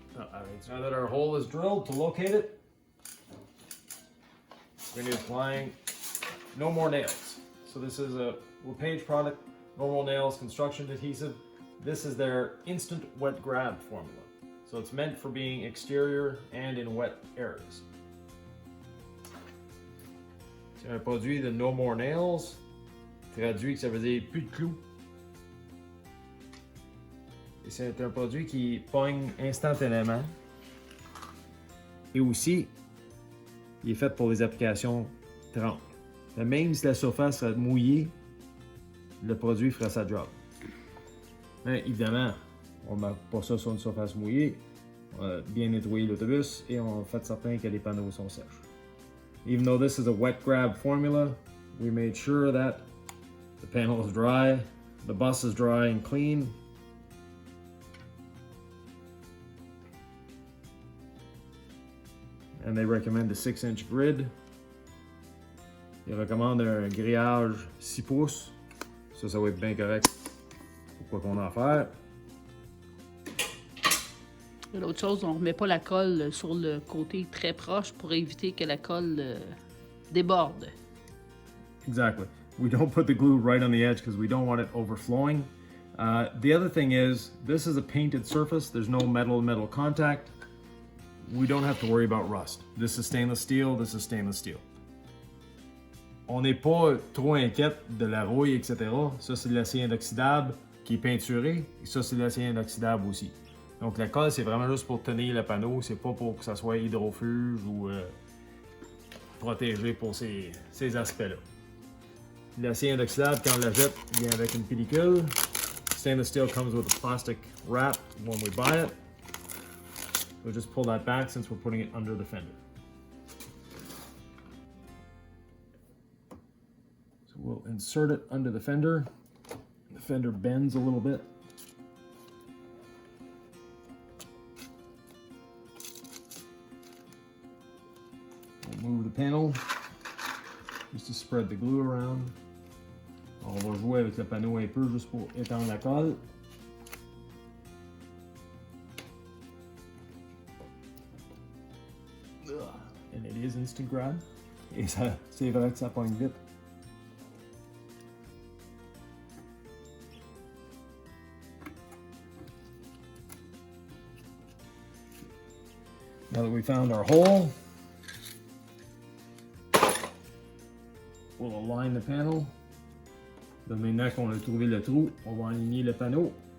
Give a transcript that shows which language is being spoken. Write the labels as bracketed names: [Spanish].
[English] now that our hole is drilled, to locate it, we're going to be applying No More Nails. So this is a LePage product, Normal Nails construction adhesive. This is their instant wet grab formula. So it's meant for being exterior and in wet areas. [French] C'est un produit de No More Nails, traduit que ça veut dire plus de clous. Et c'est un produit qui pogne instantanément. Et aussi, il est fait pour les applications trempes. Même si la surface est mouillée, le produit fera sa job. Mais évidemment, on ne met pas ça sur une surface mouillée. On a bien nettoyé l'autobus et on a fait certain que les panneaux sont sèches. [English] Even though this is a wet grab formula, we made sure that the panel is dry, the bus is dry and clean. And they recommend a 6-inch grid. [French] Ils recommandent un grillage 6 pouces. Ça va être bien correct pour quoi qu'on a à faire. L'autre chose, on ne remet pas la colle sur le côté très proche pour éviter que la colle déborde. [English] Exactly. We don't put the glue right on the edge because we don't want it overflowing. The other thing is, this is a painted surface. There's no metal-to-metal contact. We don't have to worry about rust. This is stainless steel, this is stainless steel. [French] On n'est pas trop inquiète de la rouille, etc. Ça, c'est de l'acier inoxydable qui est peinturé. Et ça, c'est de l'acier inoxydable aussi. Donc la colle, c'est vraiment juste pour tenir le panneau. C'est pas pour que ça soit hydrofuge ou protégé pour ces aspects-là. L'acier inoxydable, quand on la jette, vient avec une pellicule. [English] Stainless steel comes with a plastic wrap when we buy it. We'll just pull that back since we're putting it under the fender. So we'll insert it under the fender. The fender bends a little bit. We'll move the panel just to spread the glue around. [French] On va jouer avec le panneau un peu juste pour étendre la colle. [English] And it is instant grab. [French] Et ça, c'est vrai que ça pogne vite. [English] Now that we found our hole, we'll align the panel. [French] Donc maintenant qu'on a trouvé le trou, on va aligner le panneau.